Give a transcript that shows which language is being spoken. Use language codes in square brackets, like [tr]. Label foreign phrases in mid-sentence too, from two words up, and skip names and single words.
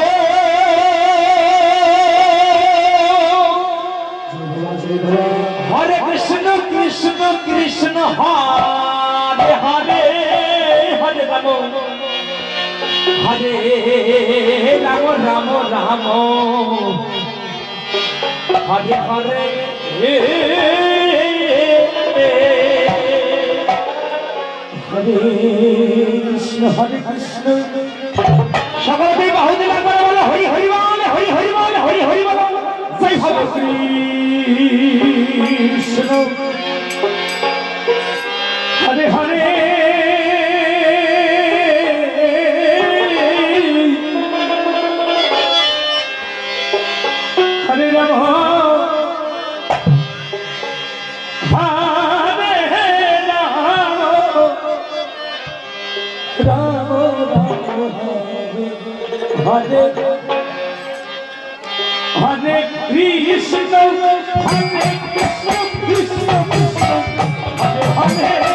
[sa] हरे कृष्ण कृष्ण कृष्ण हरे हरे हरे रामो हरे रामो रामो रामो हरे हरे हरे कृष्ण हरे कृष्ण [bn] সকলকে বাহু দিলে একবার বলো হরি হরি বল হরি হরি বল হরি হরি বল জয় ভগবান [sa] কৃষ্ণ হরে হরে হরে রাম हरे हरे कृष्ण हरे कृष्ण कृष्ण कृष्ण हरे हरे